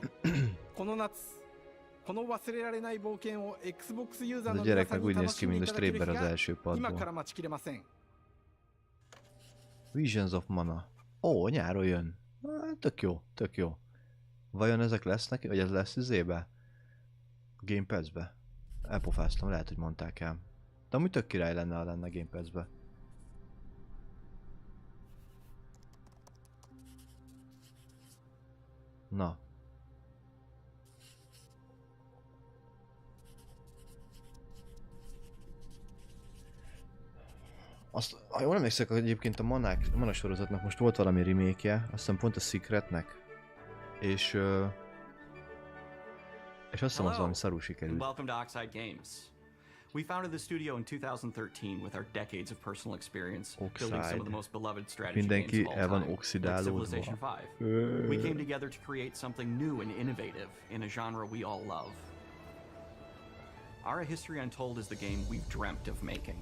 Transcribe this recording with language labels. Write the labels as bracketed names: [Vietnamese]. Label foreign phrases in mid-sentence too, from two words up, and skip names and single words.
[Japanese] この夏この忘れられない冒険を Xbox ユーザーの皆さんに楽しんでいただける日が今から待ちきれません。 [Hungarian] Visions of Mana. Ó, nyáron jön. Tök jó, tök jó. Vajon ezek lesznek, vagy ez lesz izébe? Game Pass-be? Elpofáztam, lehet, hogy mondták el. De amúgy tök király lenne, ha lenne Game Pass-be. Na. Azt, ha jól emlékszek, hogy egyébként a Mana sorozatnak most volt valami remake-je, azt hiszem pont a Secretnek, és azt hiszem az valami szarul sikerült. [English] Welcome to Oxide Games. We founded the studio in 2013 with our decades of personal experience building some of the most beloved strategy games of all time, like Civilization V. We came together to create something new and innovative in a genre we all love. Ara History Untold is the game we've dreamt of making.